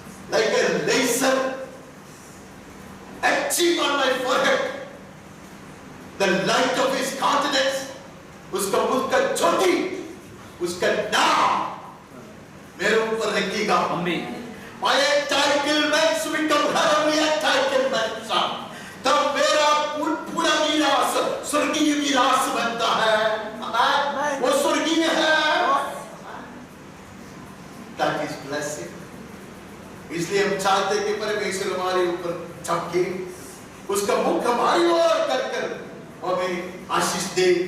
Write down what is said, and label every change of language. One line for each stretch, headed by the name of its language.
English: Like a laser etching on my forehead the light of his countenance.
Hindi: उसका मुख का ज्योति, उसका नाम मेरे ऊपर रखेगा।
English: My entitlement become heavenly entitlement.
Hindi: तब मेरा पूरा मीरास स्वर्गीय मीरास बनता है। वो स्वर्गीय है।
English: That is blessing.
Hindi: इसलिए हम चाहते कि परमेश्वर हमारे ऊपर चमके, उसका मुख हमारी ओर कर हमें आशीष दे।